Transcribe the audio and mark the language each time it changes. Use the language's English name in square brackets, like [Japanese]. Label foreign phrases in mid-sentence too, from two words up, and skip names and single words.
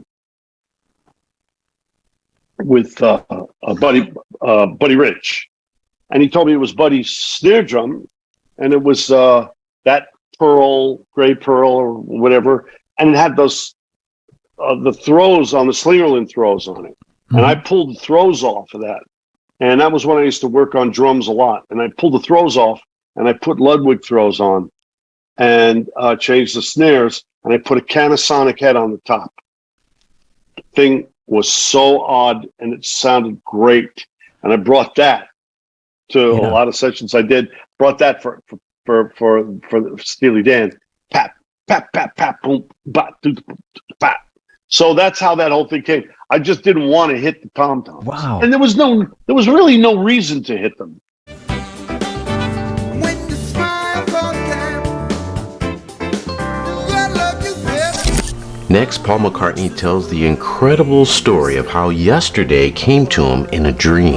[English] Buddy Rich, and he told me it was Buddy's snare drum, and it was that gray pearl or whatever, and it had those the throws on the Slingerland throws on it, and I pulled the throws off of that, and that was when I used to work on drums a lot, and I pulled the throws off, and I put Ludwig throws on, and changed the snares, and I put a Canasonic head on the top. The thing was so odd, and it sounded great, and I brought that to a lot of sessions I did. Brought that for Steely Dan. Pap, pap, pap, pap, boom, bat, pap. So that's how that whole thing came. I just didn't want to hit the tom-toms. Wow. And there was really no reason to hit them. Next, Paul McCartney tells the incredible story of how Yesterday came to him in a dream.